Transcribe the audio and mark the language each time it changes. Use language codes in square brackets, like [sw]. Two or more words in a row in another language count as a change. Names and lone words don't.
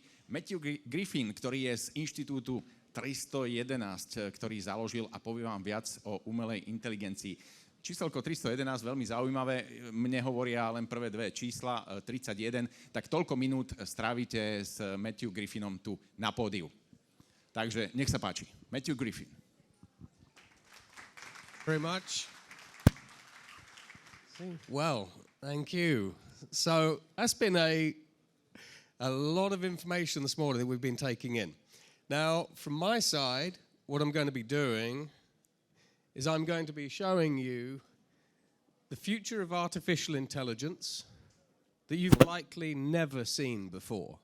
[sk] Matthew Griffin, ktorý je z Inštitútu 311, ktorý založil a povie vám viac o umelej inteligencii. Číselko 311, veľmi zaujímavé, mne hovoria len prvé dve čísla, 31, tak toľko minút strávite s Matthew Griffinom tu na pódiu. Takže nech sa páči. Matthew Griffin. [en] Very much. Well, thank you. So that's been a lot of information this morning that we've been taking in. Now, from my side, what I'm going to be doing is I'm going to be showing you the future of artificial intelligence that you've likely never seen before.